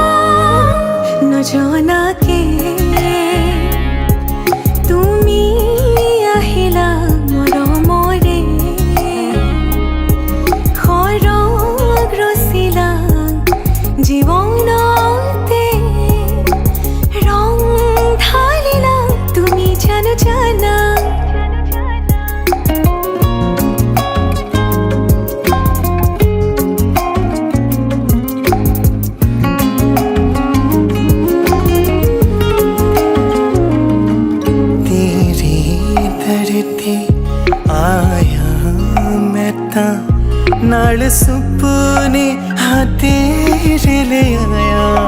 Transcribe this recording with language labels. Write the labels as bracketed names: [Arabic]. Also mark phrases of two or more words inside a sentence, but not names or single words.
[Assamese] নজনাকে তুমি আহিলা মৰমৰে সৰগ ৰচিলা জীৱনতে ৰং ঢালিলা তুমি জানো জানা [Punjabi] ਤੇਰੇ ਦਰ ਤੇ ਆਇਆ ਮੈਂ ਤਾ ਨਾਲ ਸੁਪਨੇ ਹਾਂ ਤੇਰੇ ਲੇ ਆਇਆ